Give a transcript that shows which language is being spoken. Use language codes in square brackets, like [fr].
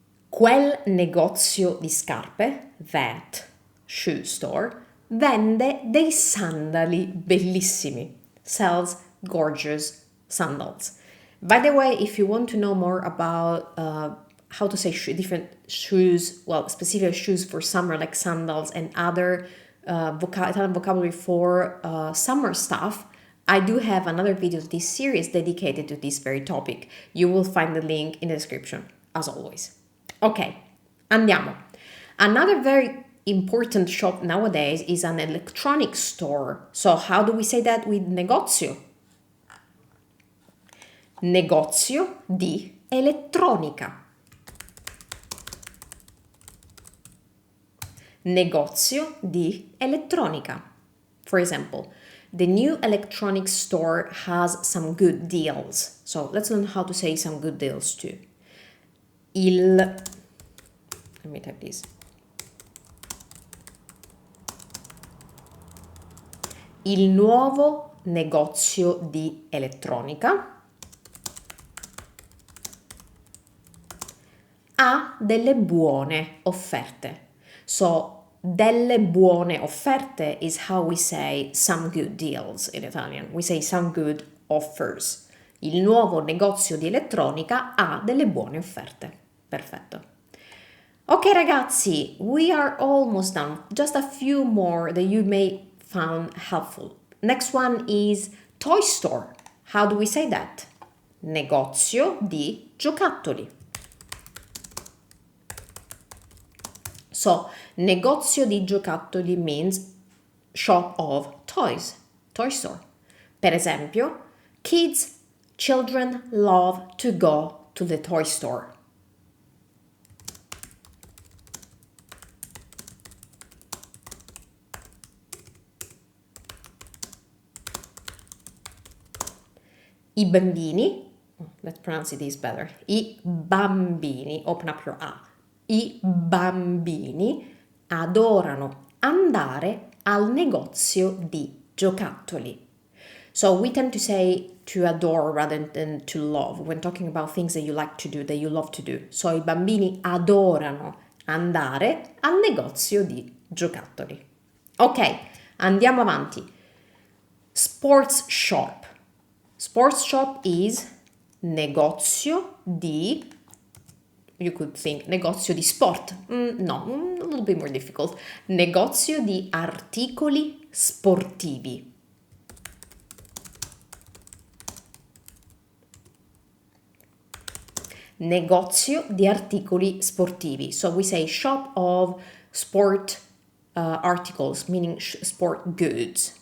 [it] Quel negozio di scarpe, [en] that shoe store, [it] vende dei sandali bellissimi. [en] Sells gorgeous sandals. By the way, if you want to know more about how to say different shoes, well, specific shoes for summer like sandals and other Italian vocabulary for summer stuff, I do have another video of this series dedicated to this very topic. You will find the link in the description, as always. [it] Ok, andiamo. [en] Another very important shop nowadays is an electronic store. So how do we say that with negozio? [it] Negozio di elettronica. Negozio di elettronica. [en] For example, the new electronics store has some good deals. So let's learn how to say some good deals too. Let me type this. [it] Il nuovo negozio di elettronica ha delle buone offerte. [en] So, delle buone offerte is how we say some good deals in Italian. We say some good offers. [it] Il nuovo negozio di elettronica ha delle buone offerte. Perfetto. Ok ragazzi, [en] we are almost done. Just a few more that you may find helpful. Next one is toy store. How do we say that? [it] Negozio di giocattoli. [en] So, negozio di giocattoli means shop of toys, toy store. [it] Per esempio, [en] children love to go to the toy store. [it] I bambini, [en] let's pronounce this better. [it] I bambini, [en] open up your A. [it] I bambini adorano andare al negozio di giocattoli. [en] So we tend to say to adore rather than to love when talking about things that you like to do, that you love to do. [it] So i bambini adorano andare al negozio di giocattoli. Ok, andiamo avanti. [en] Sports shop. Sports shop is negozio di, you could think negozio di sport. No, a little bit more difficult. [it] Negozio di articoli sportivi. Negozio di articoli sportivi. [en] So we say shop of sport articles, meaning sport goods.